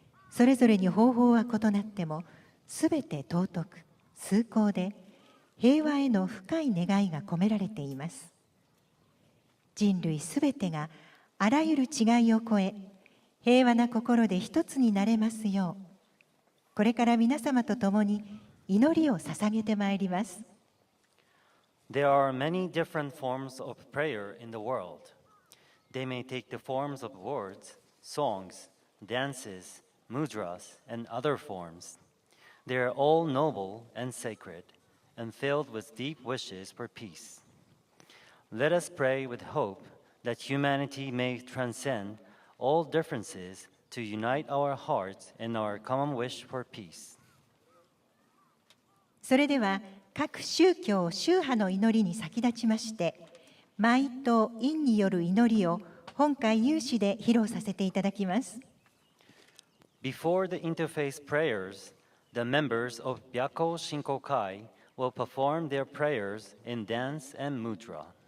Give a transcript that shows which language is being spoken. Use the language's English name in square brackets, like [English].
[Japanese] それぞれに方法は異なっても、すべて尊く、崇高で、平和への深い願いが込められています。人類すべてがあらゆる違いを超え、平和な心で一つになれますよう、これから皆様と共に祈りを捧げてまいります。 [English] There are many different forms of prayer in the world. They may take the forms of words, songs, dances, mudras, and other forms. They are all noble and sacred, and filled with deep wishes for peace. Let us pray with hope that humanity may transcend all differences to unite our hearts in our common wish for peace. [Japanese] それでは各宗教宗派の祈りに先立ちまして、舞と韻による祈りを本会有志で披露させていただきます。 [English] Before the interfaith prayers, the members of Byako Shinkokai will perform their prayers in dance and mudra.